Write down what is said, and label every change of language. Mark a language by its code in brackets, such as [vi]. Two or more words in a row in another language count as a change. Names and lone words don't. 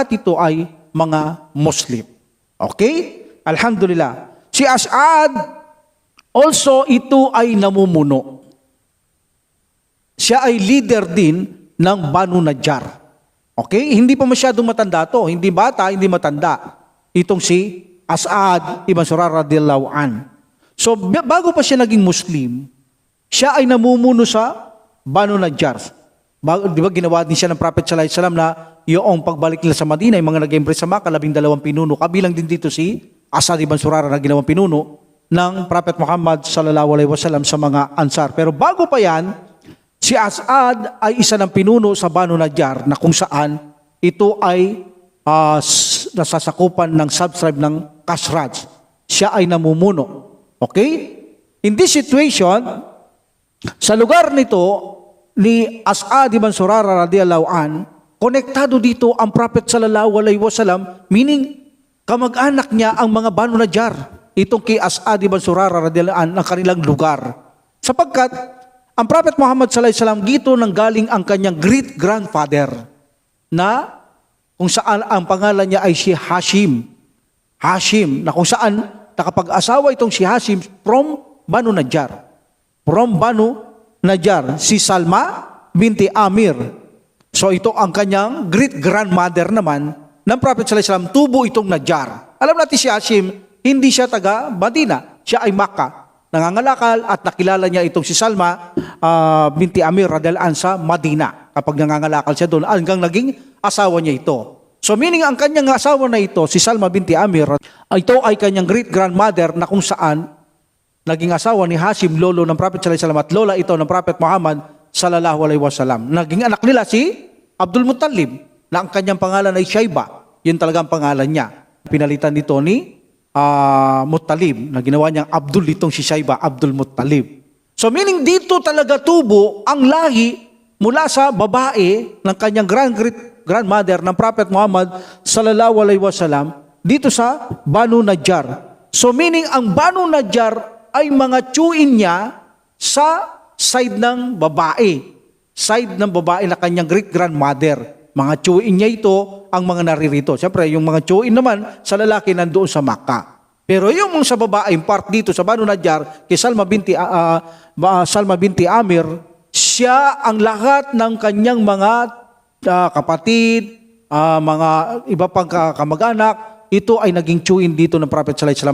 [tl] Lahat ito ay mga Muslim. Okay? Alhamdulillah. Si As'ad, also ito ay namumuno. Siya ay leader din ng Banu Najjar. Okay? Hindi pa masyadong matanda to. Hindi bata, hindi matanda. Itong si As'ad ibn Zurarah [ar] رضي الله عن. [tl] So, bago pa siya naging Muslim, siya ay namumuno sa Banu Najjar. Di ba ginawa din siya ng Prophet [ar] صلى الله عليه وسلم [tl] na yung pagbalik nila sa Madina, yung mga nag-embrace sa Makkah, 12 pinuno. Kabilang din dito si As'ad ibn Zurarah na ginawang pinuno ng Prophet Muhammad [ar] صلى الله عليه وسلم [tl] sa mga Ansar. Pero bago pa yan, si As'ad ay isa ng pinuno sa Banu Najjar na kung saan ito ay nasasakupan ng subtribe ng Khazraj. Siya ay namumuno. Okay? [en] In this situation, [tl] sa lugar nito ni As'ad ibn Zurarah [ar] رضي الله عن, [tl] konektado dito ang Prophet [ar] صلى الله عليه وسلم, [tl] meaning kamag-anak niya ang mga Banu Najjar. Itong kay As'ad ibn Zurarah [ar] رضي الله عن [tl] ng kanilang lugar. Sapagkat ang Prophet Muhammad [ar] صلى الله عليه وسلم [tl] dito nang galing ang kanyang great-grandfather na kung saan ang pangalan niya ay si Hashim. Hashim, na kung saan nakapag-asawa itong si Hashim from Banu Najjar. From Banu Najjar, si Salma binti Amir. So ito ang kanyang great-grandmother naman ng Prophet [ar] صلى الله عليه وسلم, [tl] tubo itong Najjar. Alam natin si Hashim, hindi siya taga Madina, siya ay Makkah. Nangangalakal at nakilala niya itong si Salma binti Amir [ar] رضي الله عنها [tl] sa Madina. Kapag nangangalakal siya doon, hanggang naging asawa niya ito. So meaning ang kanyang asawa na ito, si Salma binti Amir, ito ay kanyang great-grandmother na kung saan naging asawa ni Hashim, lolo ng Prophet [ar] صلى الله عليه وسلم, [tl] at lola ito ng Prophet Muhammad [ar] صلى الله عليه وسلم. [tl] Naging anak nila si Abdul Muttalib, na ang kanyang pangalan ay Shayba. Yun talagang pangalan niya. Pinalitan dito ni Muttalib, na ginawa niyang Abdul itong si Shayba, Abdul Muttalib. So meaning dito talaga tubo ang lahi mula sa babae ng kanyang grandmother ng Prophet Muhammad [ar] صلى الله عليه وسلم [tl] dito sa Banu Najjar. So meaning ang Banu Najjar ay mga tiyuin niya sa side ng babae. Side ng babae na kanyang great-grandmother. Mga tiyuin niya ito ang mga naririto. Siyempre, yung mga tiyuin naman sa lalaki nandoon sa Makkah. Pero yung sa babae, part dito sa Banu Najjar, kay Salma binti Amir, siya ang lahat ng kanyang mga kapatid, mga iba pang kamag-anak, ito ay naging tiyuin dito ng Prophet [ar] صلى الله عليه وسلم.